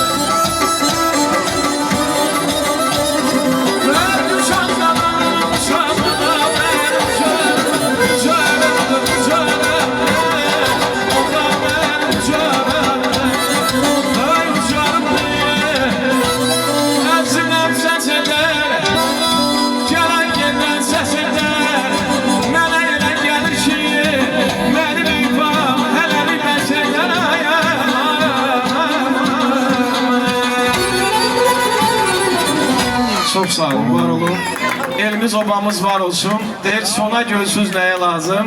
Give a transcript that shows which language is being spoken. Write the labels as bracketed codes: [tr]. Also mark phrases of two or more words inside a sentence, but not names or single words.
[tr] Belki şahdan olmuşam da ben güzel. Güzelim, güzelim, o da ben güzelim. Ay güzelim diye, hepsine ses eder, gelen gelen ses eder. [az] Mənə elə gəlir ki, mənim ifam hələ bir məsələn Çok sağ olun, var olun. Elimiz obamız var olsun. Deyir, sona gölsüz nəyə lazım?